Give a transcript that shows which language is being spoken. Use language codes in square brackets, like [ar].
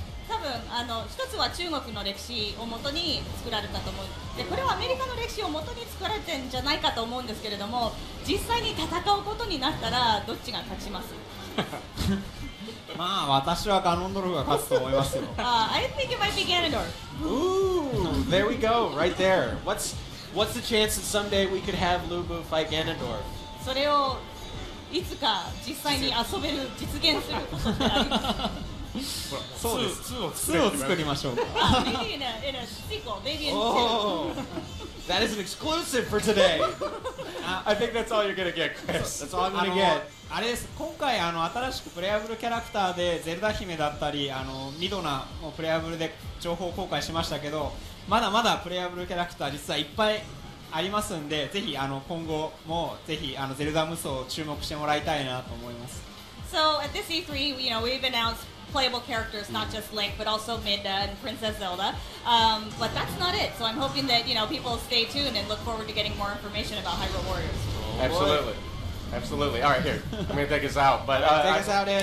[ja] 多分一つは中国の歴史をもとに作られたと思う。でこれはアメリカの歴史をもとに作られてるんじゃないかと思うんですけれども、実際に戦うことになったらどっちが勝ちます？まあ私はガノンドルフが勝つと思いますよ。 [en] I think it might be Ganondorf. Ooh, there we go, right there. What's the chance that someday we could have Lu Bu fight Ganondorf? [ja] それをいつか実際に遊べる実現することってあります。そうです。2を作りましょうか。 [en] Maybe in a sequel, maybe in 2. Oh, that is an exclusive for today. I think that's all you're gonna get, Chris. That's all I'm gonna get. [ja] あれです。今回新しくプレイアブルキャラクターでゼルダ姫だったりミドナもプレイアブルで情報公開しましたけど、まだまだプレイアブルキャラクター実はいっぱいありますんで、ぜひ今後もぜひゼルダ無双を注目してもらいたいなと思います。 [en] So at this E3, we've announced playable characters, not just Link, but also Midna and Princess Zelda. But that's not it. So I'm hoping that people stay tuned and look forward to getting more information about Hyrule Warriors. Absolutely. Absolutely. All right, here. I'm going to take us out. But take us out, Ed.